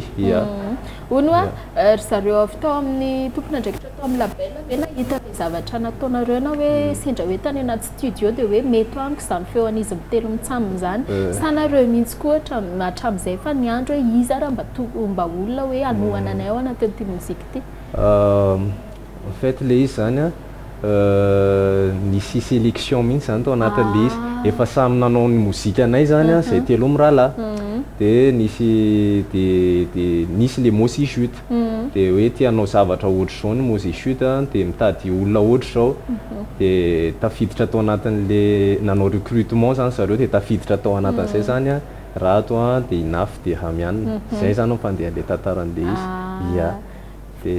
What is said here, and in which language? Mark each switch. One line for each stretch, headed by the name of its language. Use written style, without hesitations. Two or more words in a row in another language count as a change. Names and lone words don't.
Malagasy: Hono ry zareo avy tao amin'ny tompona andraikitra tao amin'ny label hoe nahita le zavatra nataonareo na hoe sendra hoe tany anaty studio dia hoe mety amiko izany feo an'izy mitelo mitsamina izany sanareo mihitsy koa hatramin'izay fa ny andro hoe iza raha mba olona hoe anohana anay ao anatin'ity mozika ity.
French: En fait
Malagasy: le izy zany nisy sélection mihitsy zany tao anatin'le izy efa samy nanao ny mozika anay zany zay telo mirahalahy dia nisy le mosi chute dia hoe tianao zavatra ohatry zao ny mosi chute dia mitady olona ohatry zao dia tafiditra tao anatin'le nanao recrutement zany zareo dia tafiditra tao anatin'izay zany rato dia inafy dia Ramianina zay zany mampandeha le tantaran'le izy